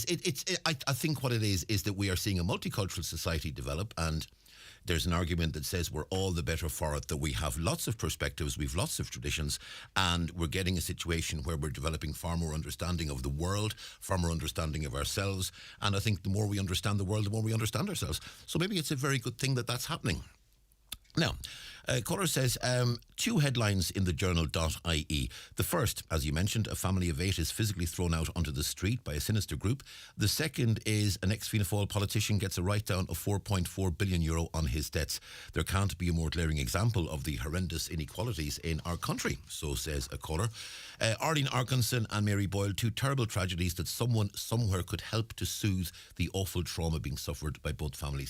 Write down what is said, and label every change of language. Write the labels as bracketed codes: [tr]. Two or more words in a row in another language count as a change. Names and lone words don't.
[en] I think what it is that we are seeing a multicultural society develop, and there's an argument that says we're all the better for it, that we have lots of perspectives, we've lots of traditions, and we're getting a situation where we're developing far more understanding of the world, far more understanding of ourselves, and I think the more we understand the world, the more we understand ourselves. So maybe it's a very good thing that that's happening. Now, caller says, 2 headlines in the journal.ie. The first, as you mentioned, a family of 8 is physically thrown out onto the street by a sinister group. The second is an ex-Fianna Fáil politician gets a write-down of €4.4 billion on his debts. There can't be a more glaring example of the horrendous inequalities in our country, so says a caller. Arlene Arkinson and Mary Boyle, 2 terrible tragedies that someone somewhere could help to soothe the awful trauma being suffered by both families.